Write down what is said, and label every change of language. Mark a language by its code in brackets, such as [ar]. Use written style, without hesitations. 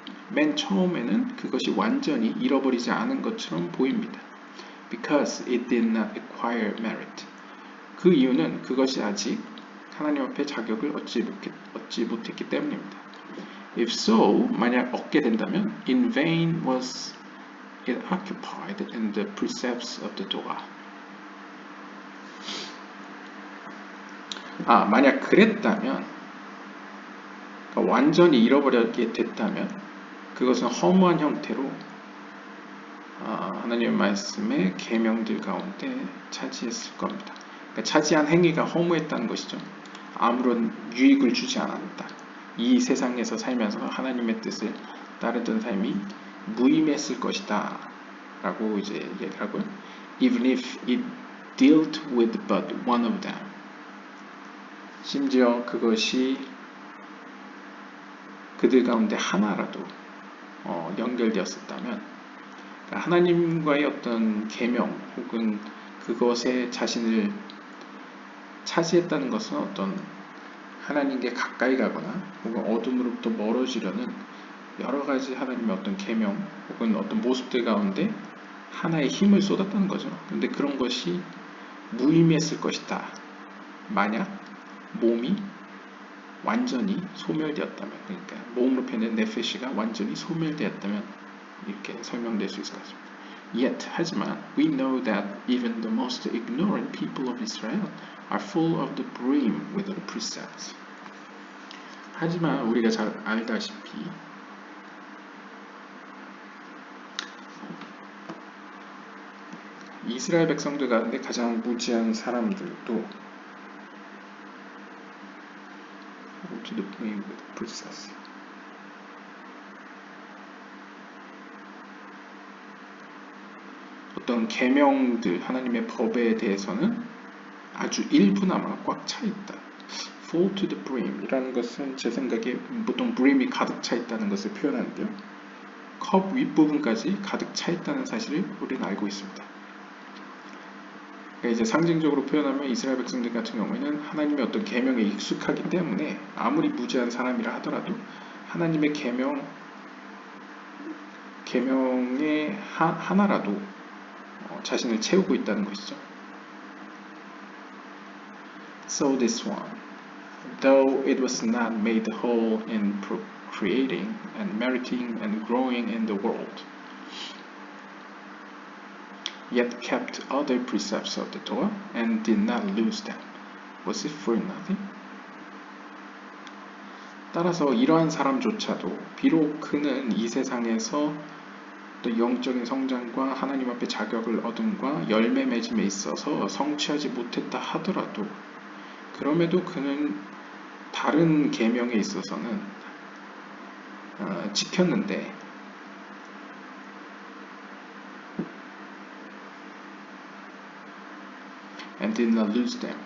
[ko] 맨 처음에는 그것이 완전히 잃어버리지 않은 것처럼 보입니다. [en] Because it did not acquire merit. [ko] 그 이유는 그것이 아직 하나님 앞에 자격을 얻지 못했기 때문입니다. [en] If so, [ko] 만약 얻게 된다면 [en] in vain was it occupied in the precepts of the Torah. [ko] 만약 그랬다면, 그러니까 완전히 잃어버리게 됐다면 그것은 허무한 형태로 하나님의 말씀의 계명들 가운데 차지했을 겁니다. 그러니까 차지한 행위가 허무했다는 것이죠. 아무런 유익을 주지 않았다. 이 세상에서 살면서 하나님의 뜻을 따르던 삶이 무의미했을 것이다 라고 이제 얘기를 하고요. [en] Even if it dealt with but one of them. [ko] 심지어 그것이 그들 가운데 하나라도 연결되었었다면 하나님과의 어떤 계명 혹은 그것에 자신을 차지했다는 것은 어떤 하나님께 가까이 가거나 혹은 어둠으로부터 멀어지려는 여러 가지 하나님의 어떤 계명 혹은 어떤 모습들 가운데 하나의 힘을 쏟았다는 거죠. 근데 그런 것이 무의미했을 것이다. 만약 몸이 완전히 소멸되었다면, 그러니까 몸으로 표현된 네페시가 완전히 소멸되었다면 이렇게 설명될 수 있을 것 같습니다. [en] Yet, [ko] 하지만 [en] we know that even the most ignorant people of Israel are full of the brim with the precepts. [ko] 하지만 우리가 잘 알다시피 이스라엘 백성들 가운데 가장 무지한 사람들도 [en] to the brim with precepts. [ko] 어떤 계명들, 하나님의 법에 대해서는 아주 일부나마 꽉 차 있다. [en] Full to the brim [ko] 이라는 것은 제 생각에 보통 brim이 가득 차 있다는 것을 표현하는데요. 컵 윗부분까지 가득 차 있다는 사실을 우리는 알고 있습니다. 그러니까 이제 상징적으로 표현하면 이스라엘 백성들 같은 경우에는 하나님의 어떤 계명에 익숙하기 때문에 아무리 무지한 사람이라 하더라도 하나님의 계명의 하나라도 자신을 채우고 있다는 것이죠. [en] So this one, though it was not made whole in procreating and meriting and growing in the world, yet kept other precepts of the Torah and did not lose them. Was it for nothing? [ko] 따라서 이러한 사람조차도 비록 그는 이 세상에서 또 영적인 성장과 하나님 앞에 자격을 얻음과 열매 맺음에 있어서 성취하지 못했다 하더라도 그럼에도 그는 다른 계명에 있어서는 지켰는데 [en] and did not lose them.